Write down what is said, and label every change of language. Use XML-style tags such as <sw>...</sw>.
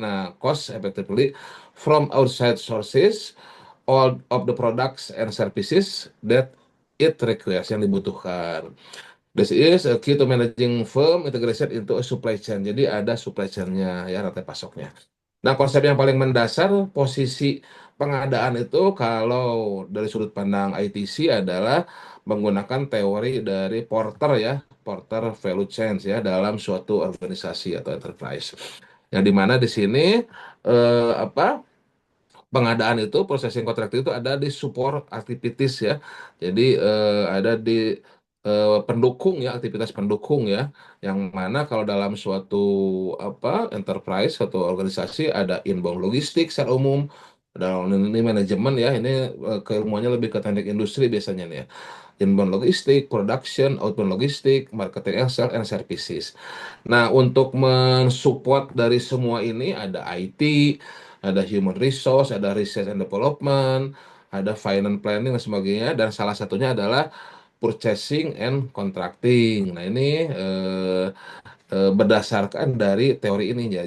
<en>Nah, cost effectively from outside sources all of the products and services that it requires</en> <id>yang dibutuhkan.</id> <en>This is a key to managing firm integration into a supply chain.</en> <id>Jadi ada supply chain-nya ya rantai pasoknya. Nah, konsep yang paling mendasar posisi pengadaan itu kalau dari sudut pandang ITC adalah menggunakan teori dari Porter ya, Porter Value Chain ya dalam suatu organisasi atau enterprise. Yang dimana di sini apa pengadaan itu processing contract itu ada di support activities ya. Jadi ada di pendukung ya, aktivitas pendukung ya, yang mana kalau dalam suatu apa enterprise atau organisasi ada inbound logistik secara umum, ada ini manajemen ya, ini keilmuannya lebih ke teknik industri biasanya nih ya.</id> <en>Inbound logistik, production, outbound logistik, marketing and sales and services.</en> <id>Nah, untuk mensupport dari semua ini ada IT, ada human resource, ada research and development, ada finance planning dan sebagainya, dan salah satunya adalah purchasing and contracting. Nah, ini berdasarkan dari teori ini ya.</id>